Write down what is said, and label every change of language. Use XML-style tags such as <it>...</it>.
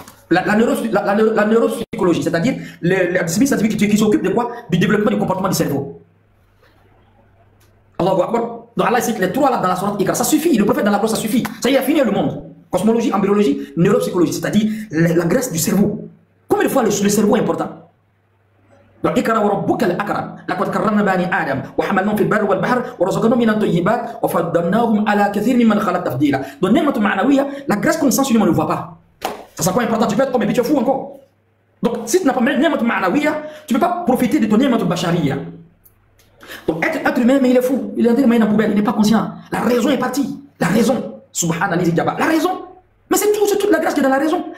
<fr>La neuropsychologie, c'est-à-dire la discipline scientifique qui s'occupe de quoi? Du développement du comportement du cerveau.</fr> <ar>Allahu Akbar.</ar> <fr>Donc Allah cite les trois là dans la sourate Iqra. Ça suffit, le prophète dans la croix, ça suffit. Ça y est, a fini le monde. Cosmologie, embryologie, neuropsychologie, c'est-à-dire la grâce du cerveau. Combien de fois le cerveau est important?</fr> <ar>Donc, اقرأ وربك الأكرم لقد كرمنا بني آدم وحملناهم في البر والبحر ورزقناهم من الطيبات وفضلناهم على كثير ممن خلق تفضيلا.</ar> <fr>Donc,</fr> <ar>نعمة معنوية,</ar> <fr>la grâce qu'on sent sur lui, on ne le voit pas. Ça c'est quoi important? Tu peux être homme et puis tu es fou encore. Donc, si tu n'as pas</fr> <ar>نعمة معنوية,</ar> <fr>tu ne peux pas profiter de ton</fr> <ar>نعمة بشرية.</ar> <fr>Donc, être humain, mais il est fou. Il est en train de mettre dans la poubelle, il n'est pas conscient. La raison est partie. La raison. Subhanallah, la raison. Mais c'est toute la grâce qui est dans la raison.</fr>